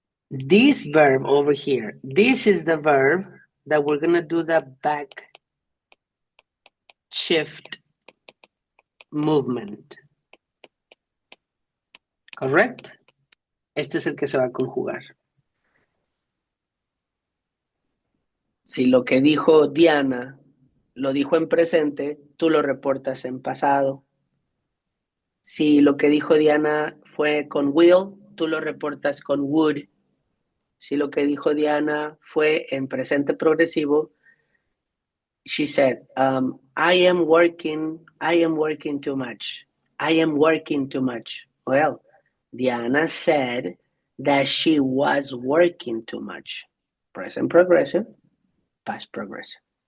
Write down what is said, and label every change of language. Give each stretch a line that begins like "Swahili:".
English: This verb over here, this is the verb that we're gonna do the back shift movement. Correct?
Spanish: Este es el que se va a conjugar. Si lo que dijo Diana lo dijo en presente, tú lo reportas en pasado. Si lo que dijo Diana fue con will, tú lo reportas con would. Si lo que dijo Diana fue en presente progresivo,
English: she said, I am working too much. I am working too much. Well, Diana said that she was working too much. Present progressive, past progressive.